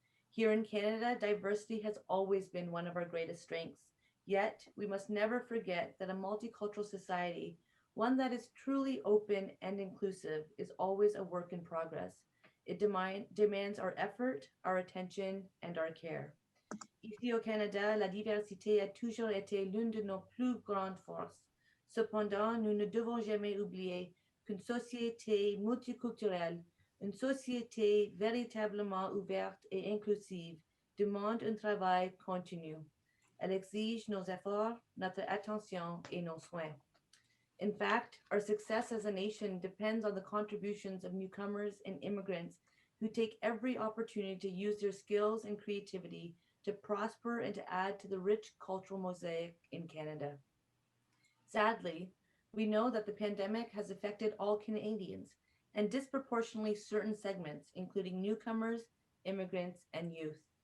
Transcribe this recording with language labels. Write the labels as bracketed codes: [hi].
[en] Here in Canada, diversity has always been one of our greatest strengths. Yet, we must never forget that a multicultural society, one that is truly open and inclusive, is always a work in progress. It demands our effort, our attention, and our care. [fr] Ici au Canada, la diversité a toujours été l'une de nos plus grandes forces. Cependant, nous ne devons jamais oublier qu'une société multiculturelle, une société véritablement ouverte et inclusive, demande un travail continu. Elle exige nos efforts, notre attention et nos soins. [en] In fact, our success as a nation depends on the contributions of newcomers and immigrants who take every opportunity to use their skills and creativity to prosper and to add to the rich cultural mosaic in Canada. Sadly, we know that the pandemic has affected all Canadians and disproportionately certain segments, including newcomers, immigrants, and youth.